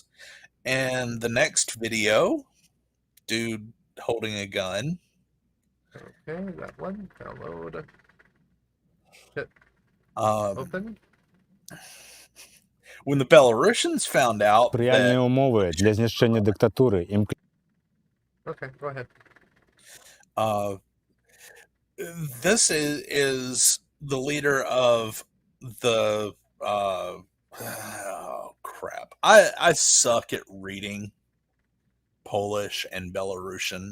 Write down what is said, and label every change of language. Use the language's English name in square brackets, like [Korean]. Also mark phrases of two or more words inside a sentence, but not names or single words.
[English] And the next video, dude holding a gun. Okay, that one. Download. Hit open. When the Belarusians found out [Ukrainian] Сприяльні [English] that [Ukrainian] умови для знищення диктатури. [English] Okay, go ahead. This is the leader of the oh crap. I suck at reading Polish and Belarusian.